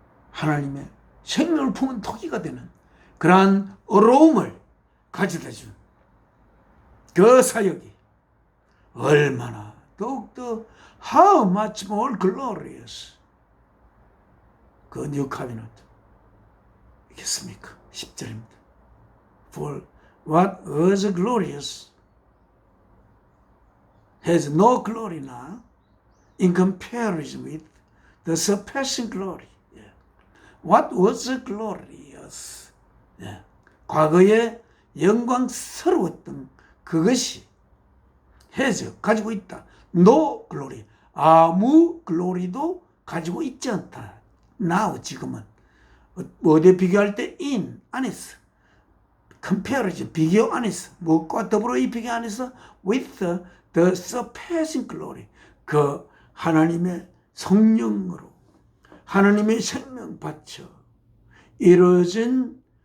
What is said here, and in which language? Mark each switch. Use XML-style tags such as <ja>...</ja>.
<ko>하나님의 생명을 품은 토기가 되는 그러한 어려움을 가져다 준 그 사역이 얼마나 더욱더</ko> <en>how much more glorious</en> <ko>그 뉴 카비넌트 있겠습니까? 10절입니다.</ko> <en>For what was glorious has no glory now in comparison with the surpassing glory. What was glorious?</en> <ko>과거에 영광스러웠던 그것이</ko> <en>has</en> <ko>가지고 있다.</ko> <en>No glory.</en> <ko>아무 글로리도 가지고 있지 않다.</ko> <en>now</en> <ko>지금은 어디에 비교할 때</ko> <en>in</en> <ko>안에서,</ko> <en>comparison</en> <ko>비교 안에서, 무엇과 더불어 이 비교 안에서</ko> <en>with the surpassing glory</en> <ko>그 하나님의 성령으로 하나님의 생명 바쳐 이루어진</ko>